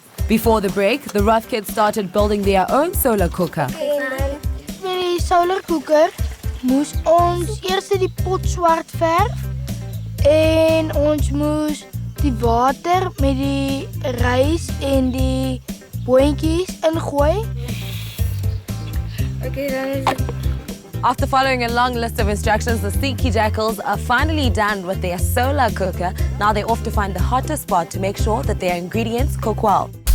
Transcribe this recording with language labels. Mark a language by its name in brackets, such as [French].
[English] Before the break, the Rough Kids started building their own solar cooker. [Afrikaans] Met die solar cooker moes ons eers die pot swart verf en ons moes die water met die rys en die boontjies ingooi. [English] After following a long list of instructions, the Sneaky Jackals are finally done with their solar cooker. Now they're off to find the hottest spot to make sure that their ingredients cook well.